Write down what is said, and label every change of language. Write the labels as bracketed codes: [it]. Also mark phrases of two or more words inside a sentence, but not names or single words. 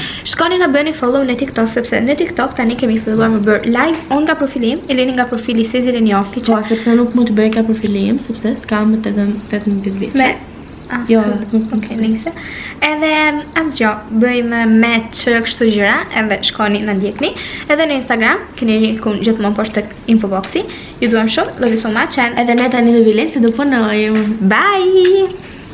[sq] Shkoni na bëni follow në TikTok sepse në TikTok tani kemi filluar me bër live unë nga profili im, Eleni nga profili Sezileni Official. Po, sepse nuk mund të bëj ka profili im, sepse s'kam 18 vite. Jo, okej, nejse. Edhe asgjë, bëjmë match kështu gjëra, edhe shkoni na ndjekni. Edhe në Instagram, keni linkun gjithmonë poshtë tek infoboxi. Ju duam shumë, [en] love you so much and [sq] edhe ne tani do vilen se do punojmë. bye.